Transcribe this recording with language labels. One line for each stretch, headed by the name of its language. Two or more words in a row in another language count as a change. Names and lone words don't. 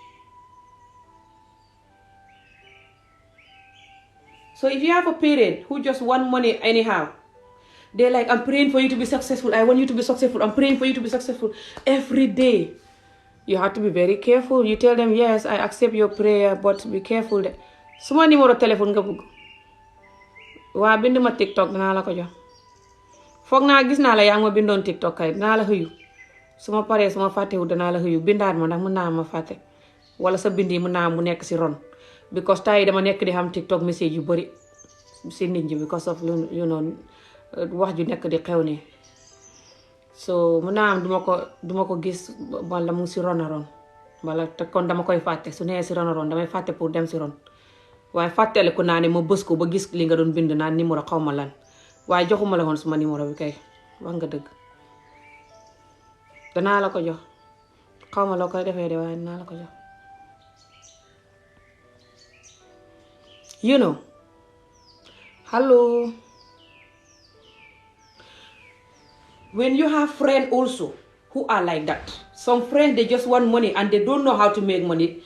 English: So if you have a parent who just want money anyhow, they're like, I'm praying for you to be successful. I want you to be successful. I'm praying for you to be successful. Every day. You have to be very careful. You tell them, yes, I accept your prayer, but be careful.
Wolof: Suma
French: numéro téléphone
Wolof: nga bëgg. Waa bind ma TikTok dinaa la ko jox. Foog naa gis naa la yaa ngi ma bindoon TikTok kay dinaa la xëyu. Suma paree suma fàttewu dinaa la xëyu bindaat ma ndax mën naa ma fàtte. Wala sa bind yi mën naa mu nekk si ron. Because tay dama nekk di xam TikTok message yu bari si nit ñi
English: because of
Wolof: wax ju nekk di xew ni. So mën naa am duma ko gis wala mu si ron a ron wala te kon dama koy fàtte su nee si ron a ron damay fàtte pour dem si ron waaye fàttale ko naa ne ma bës ko ba gis li nga doon bind naan numéro xaw ma lan waaye joxuma la woon suma numéro bi kay wax nga dëgg danaa la ko jox xaw ma loo koy defee de waaye danaa la ko jox.
English: Hello. When you have friends also who are like that, some friends, they just want money and they don't know how to make money.